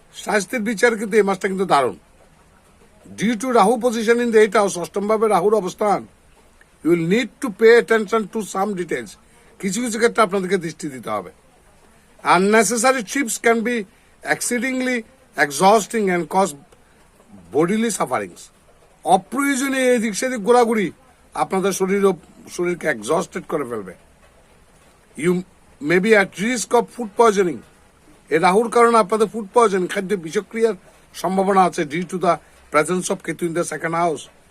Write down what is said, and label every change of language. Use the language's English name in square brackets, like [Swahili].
[Bangla] স্বাস্থ্যের বিচার কিন্তু এই মাসটা কিন্তু দারুণ। [English] due to Rahu position in the 8th house, [Bangla] অষ্টম ভাবে রাহুর অবস্থান, [English] You will need to pay attention to some details. [Bangla] কিছু কিছু ক্ষেত্রে আপনাদেরকে দৃষ্টি দিতে হবে। [English] Unnecessary trips can be exceedingly exhausting and cause bodily sufferings. [Bangla] অপ্রয়োজনীয় এদিক সেদিক ঘোরাঘুরি আপনাদের শরীরকে এক্সস্টেড করে ফেলবে। [English] You may be at risk of food poisoning. [Bangla] এই রাহুর কারণে আপনাদের ফুড পয়জনিং, খাদ্য বিষক্রিয়ার সম্ভাবনা আছে [English] Due to the presence of Ketu in the second house.